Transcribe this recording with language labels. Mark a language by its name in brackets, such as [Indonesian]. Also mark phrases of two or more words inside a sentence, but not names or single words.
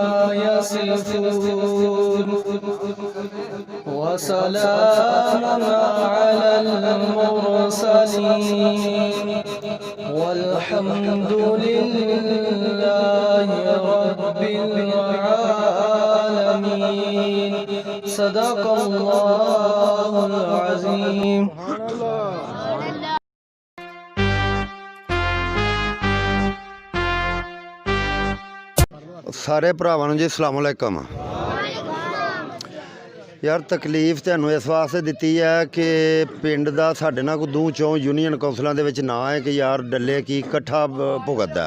[Arabic] يصفون وسلام على المرسلين والحمد لله رب العالمين صدق الله العظيم. [Punjabi] ਸਾਰੇ ਭਰਾਵਾਂ ਨੂੰ ਜੀ [Arabic] السلام عليكم. [Punjabi] ਯਾਰ ਤਕਲੀਫ ਤੁਹਾਨੂੰ ਇਸ ਵਾਸਤੇ ਦਿੱਤੀ ਹੈ ਕਿ ਪਿੰਡ ਦਾ ਸਾਡੇ ਨਾਲ ਕੋਈ ਦੂੰ ਚੋਂ [English] union councils [Punjabi] ਦੇ ਵਿੱਚ ਨਾ ਹੈ ਕਿ ਯਾਰ ਡੱਲੇ ਕੀ ਇਕੱਠਾ ਭੁਗਤਦਾ।